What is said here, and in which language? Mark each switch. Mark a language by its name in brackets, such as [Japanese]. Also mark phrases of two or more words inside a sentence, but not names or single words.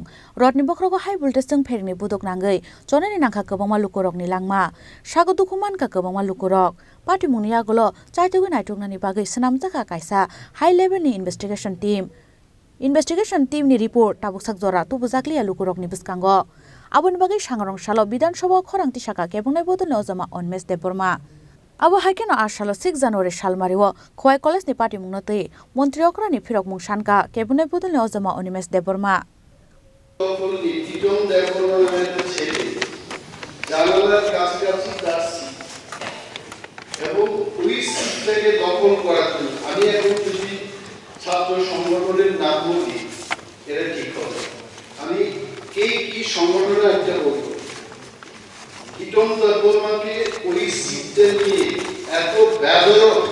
[Kok Borok] rod ni bokrogo [English] high voltage [Kok Borok] jeng ferni budok nangai chonani nangkha kobangma lukorok ni langma sago dukuman ka kobangma lukorok party mung ni agolo chaitegu naitungnani bagai sanamjaka kaisa [English] high level [Kok Borok] ni [English] investigation team [Kok Borok] ni report tabuksak jora tubujaklia lukorok ni biskango aboni bagai sangrong salo [Bangla] বিধান সভা [Kok Borok] khorang tisaka kebengnai bodol ni ojama Onimes Deborma Abo haikeno 8 salo 6 January salmario Khowai College ni party mung notei Montri Okra ni phirok mung sanka kebunai bodol ni ojama Onimes Deborma [Bangla] জানালার কাছাকাছি যাচ্ছি এবং ওই সিটটাকে দখল করার জন্য আমি এখন যদি ছাত্র সংগঠনের নাম বলি এটা ঠিক হবে আমি কি সংগঠনের একটা বলবো ইটন দেববর্মাকে ওই সিটটা নিয়ে এত ব্যবহার